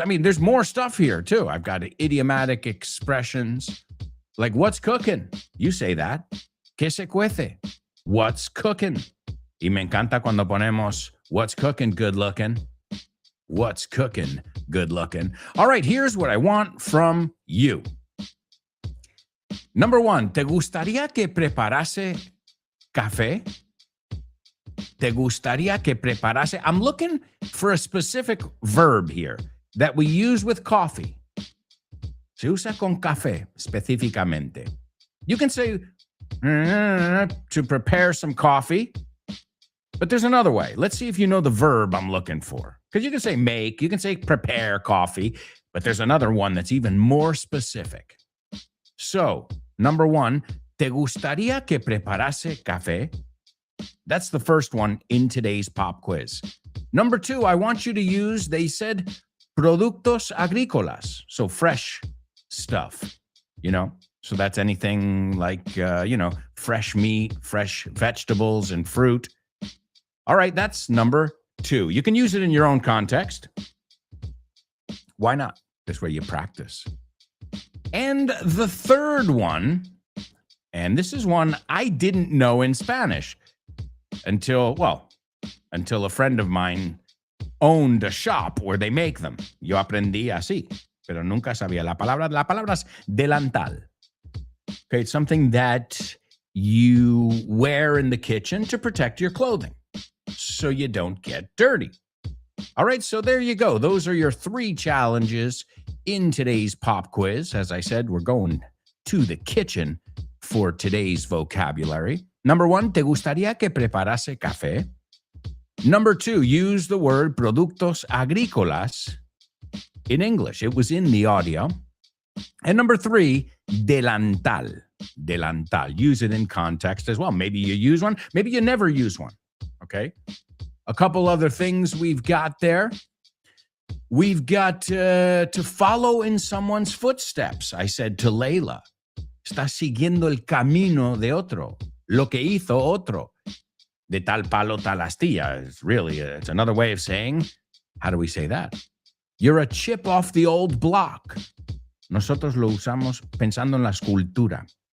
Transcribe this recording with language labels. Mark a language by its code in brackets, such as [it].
[en] I mean, there's more stuff here, too. I've got idiomatic expressions. Like, what's cooking? You say that. [es] ¿Qué se cuece? [en] What's cooking? [es] Y me encanta cuando ponemos [en] what's cooking, good looking. What's cooking, good looking. All right, here's what I want from you. Number one, [es] ¿te gustaría que preparase café? ¿Te gustaría que preparase? [en] I'm looking for a specific verb here that we use with coffee. [es] Se usa con café, específicamente. [en] You can say to prepare some coffee, but there's another way. Let's see if you know the verb I'm looking for. Because you can say make, you can say prepare coffee, but there's another one that's even more specific. So, number one, [es] ¿te gustaría que preparase café? [en] That's the first one in today's pop quiz. Number two, I want you to use, they said, productos agrícolas. So fresh stuff, you know? So that's anything like, fresh meat, fresh vegetables and fruit. All right, that's number two. You can use it in your own context. Why not? This way you practice. And the third one, and this is one I didn't know in Spanish until a friend of mine owned a shop where they make them. [es] Yo aprendí así, pero nunca sabía la palabra. La palabra es delantal. [en] Okay, it's something that you wear in the kitchen to protect your clothing so you don't get dirty. All right, so there you go. Those are your three challenges in today's pop quiz. As I said, we're going to the kitchen for today's vocabulary. Number one, [es] ¿te gustaría que preparase café? [en] Number two, use the word productos agrícolas in English. It was in the audio. And number three, delantal. Delantal. Use it in context as well. Maybe you use one. Maybe you never use one. Okay. A couple other things we've got there. We've got to follow in someone's footsteps. I said to Layla, [es] está siguiendo el camino de otro, lo que hizo otro. De tal palo, tal astilla. [en] It's another way of saying, how do we say that? You're a chip off the old block. [es] Nosotros lo usamos pensando en la escultura.